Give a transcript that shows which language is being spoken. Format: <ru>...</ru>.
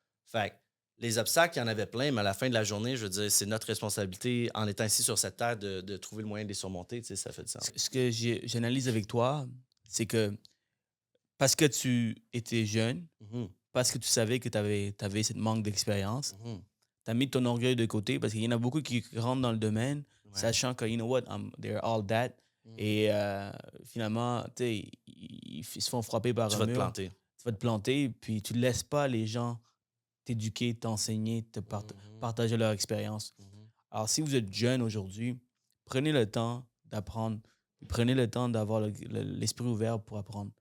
<fr>Fait que les obstacles, il y en avait plein, mais à la fin de la journée, je veux dire, c'est notre responsabilité, en étant ici sur cette terre, de trouver le moyen de les surmonter. Tu sais, ça fait du sens. Ce que j'analyse avec toi, c'est que parce que tu étais jeune, Mhm, parce que tu savais que tu avais cette manque d'expérience, mhm. tu as mis ton orgueil de côté parce qu'il y en a beaucoup qui rentrent dans le domaine Ouais. sachant que,</fr> <en>you know what, they're all that. Mhm.</en> <fr>Et finalement, tu sais, ils se font frapper par Tu un vas te mur. planter. Tu vas te planter, puis tu ne laisses pas les gens t'éduquer, t'enseigner, Mhm, partager leur expérience. mhm. Alors, si vous êtes jeune aujourd'hui, prenez le temps d'apprendre, puis prenez le temps d'avoir l'esprit ouvert pour apprendre.</fr>